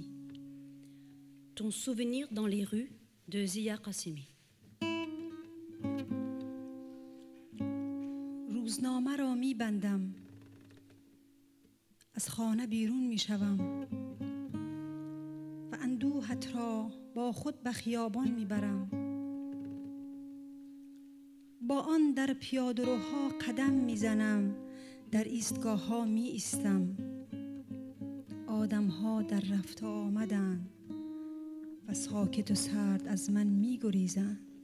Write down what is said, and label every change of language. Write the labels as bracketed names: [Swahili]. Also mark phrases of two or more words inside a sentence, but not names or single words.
[French] Ton souvenir dans les rues de Zia Qasimi. [Persian] روزنامه را می بندم از خانه بیرون می شوم و اندوهت را با خود به خیابان می برم با آن در پیاده‌روها قدم می زنم در ایستگاه ها می ایستم آدم ها در رفت آمدند و ساکت و سرد از من می گریزند